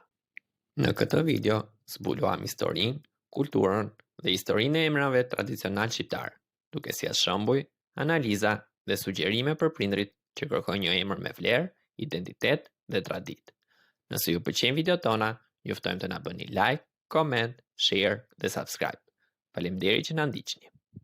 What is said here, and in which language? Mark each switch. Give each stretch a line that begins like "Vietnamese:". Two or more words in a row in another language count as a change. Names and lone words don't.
Albanian: Në këtë video zbuluam historinë, kulturën dhe historinë e emrave tradicional shqiptar, duke sjellë shembuj, analiza dhe sugjerime për prindrit që kërkojnë një emër me vlerë, identitet dhe traditë. Nëse ju pëlqejnë videot tona, ju ftojmë të na bëni
English: like, comment, share
Albanian: dhe subscribe. Faleminderit që na ndiqni.